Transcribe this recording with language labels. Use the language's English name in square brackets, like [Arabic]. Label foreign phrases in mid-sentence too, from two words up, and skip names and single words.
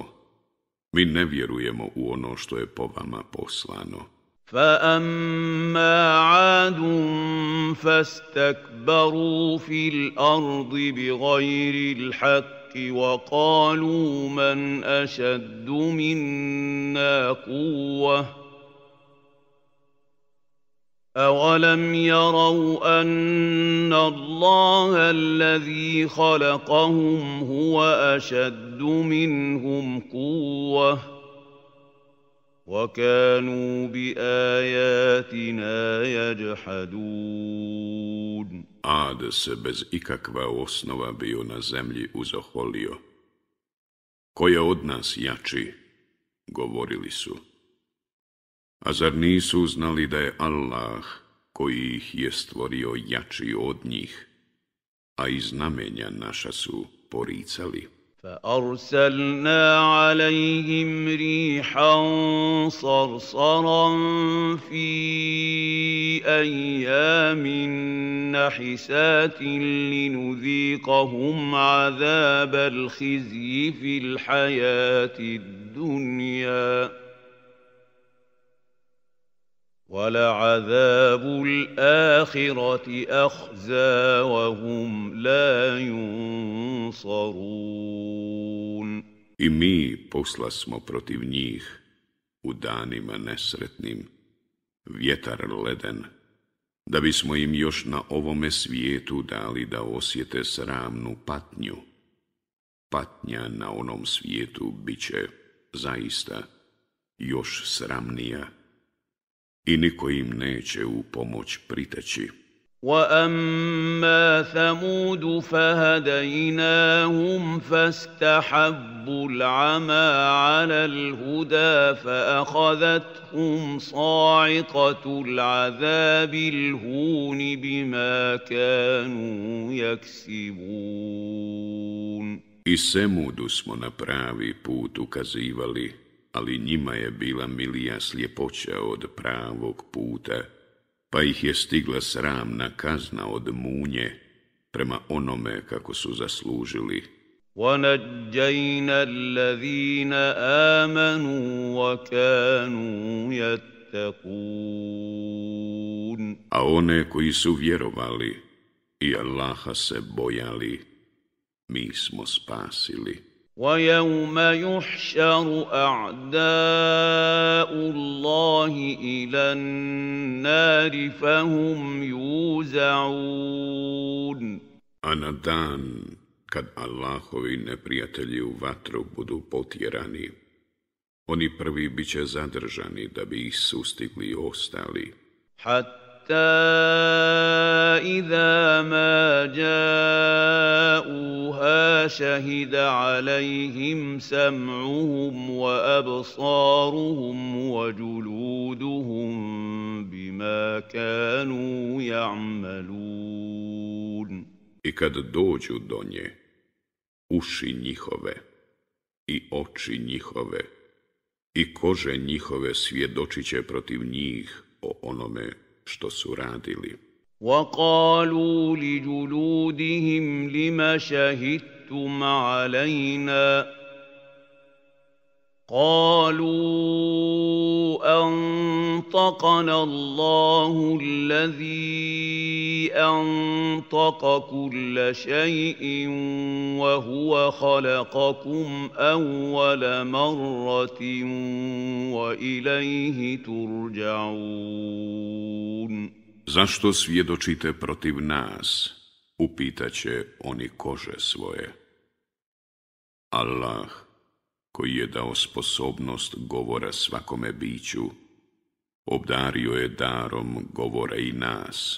[Bosnian] Mi ne vjerujemo u ono što je po vama poslano. [Arabic] فَأَمَّا عَادٌ فَاسْتَكْبَرُوا فِي الْأَرْضِ بِغَيْرِ الْحَقِّ وَقَالُوا مَنْ أَشَدُّ مِنَّا قُوَّةً أَوَلَمْ يَرَوْا أَنَّ اللَّهَ الَّذِي خَلَقَهُمْ هُوَ أَشَدُّ مِنْهُمْ قُوَّةً وَكَانُوا بِآيَاتِنَا يَجْحَدُونَ. [Bosnian] Ad se bez ikakva osnova bio na zemlji uzoholio. Ko je od nas jači, govorili su. A zar nisu znali da je Allah, koji ih je stvorio, jači od njih, a i znamenja naša su poricali. [Arabic] فأرسلنا عليهم ريحا صرصرا في أيام نحسات لنذيقهم عذاب الخزي في الحياة الدنيا ولعذاب الآخرة أخزى وهم لا ينصرون. [Bosnian] I mi poslasmo protiv njih u danima nesretnim vjetar leden, da bismo im još na ovome svijetu dali da osjete sramnu patnju. Patnja na onom svijetu bit će zaista još sramnija i niko im neće u pomoć priteći. [Arabic] وَأَمَّا ثَمُودُ فَهَدَيْنَاهُمْ فَاسْتَحَبُّوا الْعَمَى عَلَى الْهُدَى فَأَخَذَتْهُمْ صَاعِقَةُ الْعَذَابِ الْهُونِ بِمَا كَانُوا يَكْسِبُونَ. [Bosnian] I Semudu smo na pravi put ukazivali, ali njima je bila milija sljepoća od pravog puta pa ih je stigla sramna kazna od munje prema onome kako su zaslužili. [Arabic] وَنَجَّيْنَا الَّذِينَ آمَنُوا وَكَانُوا يَتَّقُونَ [Bosnian] A one koji su vjerovali i Allaha se bojali, mi smo spasili. [Arabic] وَيَوْمَ يُحْشَرُ أَعْدَاءُ اللَّهِ إِلَى النَّارِ فَهُمْ يُوزَعُونَ [Bosnian] A na dan kad Allahovi neprijatelji u vatru budu potjerani, oni prvi bit će zadržani da bi ih sustigli ostali. [Arabic] حتى إذا ما جاءوها شهد عليهم سمعهم وأبصارهم وجلودهم بما كانوا يعملون. [Bosnian] I kad dođu do nje, uši njihove i oči njihove i kože njihove svjedočit će protiv njih o onome što su radili. [Arabic] وَقَالُوا لِجُلُودِهِمْ لِمَ شَهِدتُّمْ عَلَيْنَا قَالُوا أَنطَقَنَا اللَّهُ الَّذِي أَنطَقَ كُلَّ شَيْءٍ وَهُوَ خَلَقَكُمْ أَوَّلَ مَرَّةٍ وَإِلَيْهِ تُرْجَعُونَ. [Bosnian] Zašto svjedočite protiv nas? Upitaće oni kože svoje. Allah, koji je dao sposobnost govora svakome biću, obdario je darom govora i nas.